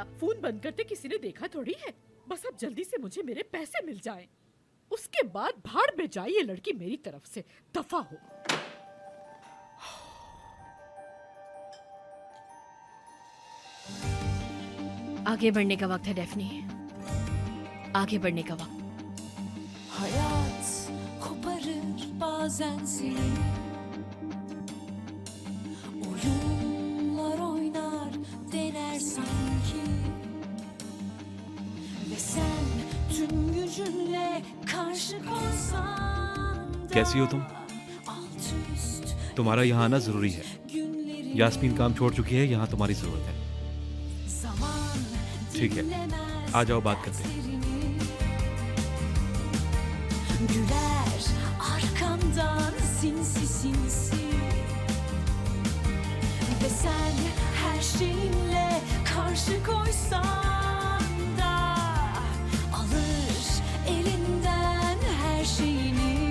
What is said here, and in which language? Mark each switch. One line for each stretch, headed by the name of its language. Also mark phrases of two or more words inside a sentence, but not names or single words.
Hindi: फोन बंद करते किसी ने देखा थोड़ी है। बस अब जल्दी से मुझे मेरे पैसे मिल जाएं। उसके बाद भाड़ में जाए ये लड़की मेरी तरफ से। दफा हो। आगे बढ़ने का वक्त है डेफनी, आगे बढ़ने का वक्त।
Turkish: Hayat koparır bazen seni, oyunlar oynar dener sanki, ve sen tüm gücünle karşı koysan da
Hindi: कैसी हो तुम?
Turkish: alt üst
Hindi: तुम्हारा यहाँ आना जरूरी है।
Turkish: günleri
Hindi: यास्मीन काम छोड़ चुकी है, यहाँ तुम्हारी जरूरत है।
Turkish: zaman
Hindi: ठीक है,
Turkish: dinlemez
Hindi: आ जाओ, बात करते हैं।
Turkish: dertlerini. Güler arkamdan sinsi sinsi, ve sen her şeyinle karşı koysan da alır elinden her şeyini.